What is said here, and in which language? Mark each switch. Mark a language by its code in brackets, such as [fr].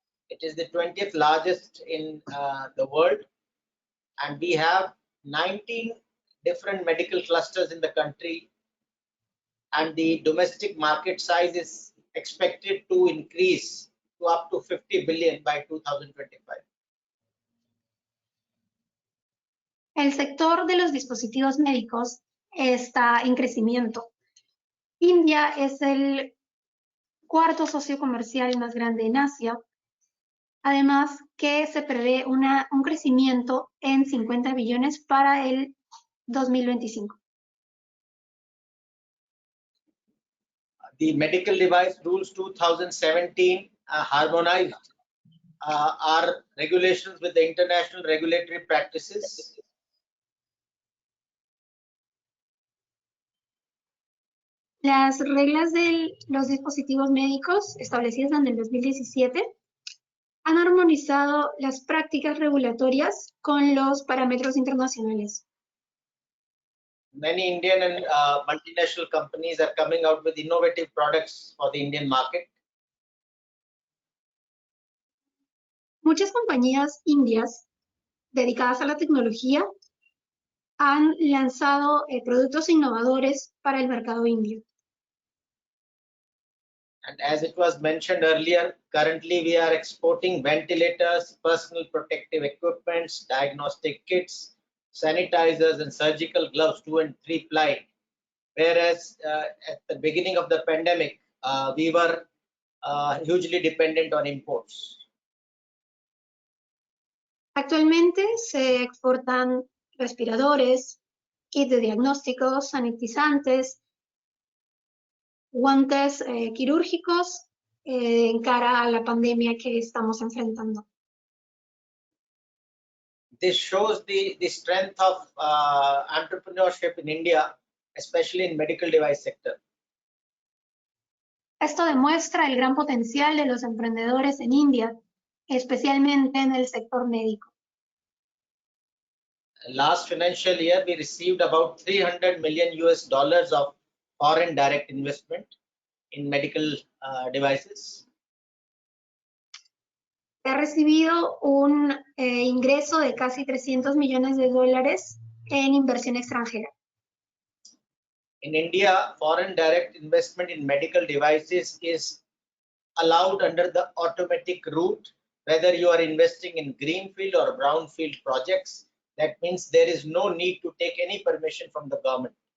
[en] It is the 20th largest in the world. And we have 19 different medical clusters in the country. And the domestic market size is expected to increase to up to 50 billion by 2025. [es] El sector de los dispositivos médicos está en crecimiento. India es el cuarto socio comercial más grande en Asia. Además que se prevé un crecimiento en 50 billones para el 2025. [en] The Medical Device Rules 2017 harmonized our regulations with the international regulatory practices. [es] Las reglas de los dispositivos médicos establecidas en el 2017 han armonizado las prácticas regulatorias con los parámetros internacionales. [en] Many Indian and multinational companies are coming out with innovative products for the Indian market. [es] Muchas compañías indias dedicadas a la tecnología han lanzado productos innovadores para el mercado indio. [en] And as it was mentioned earlier, currently we are exporting ventilators, personal protective equipments, diagnostic kits, sanitizers, and surgical gloves 2 and 3 ply. Whereas at the beginning of the pandemic, we were hugely dependent on imports. [es] Actualmente se exportan respiradores, kits de diagnóstico, sanitizantes, guantes quirúrgicos en cara a la pandemia que estamos enfrentando. [en] This shows the strength of entrepreneurship in India, especially in medical device sector. [es] Esto demuestra el gran potencial de los emprendedores en India, especialmente en el sector médico. [en] Last financial year, we received about $300 million of foreign direct investment in medical devices. [es] Ha recibido un ingreso de casi $300 millones en inversión extranjera. [en] In India, foreign direct investment in medical devices is allowed under the automatic route, whether you are investing in greenfield or brownfield projects. That means there is no need to take any permission from the government.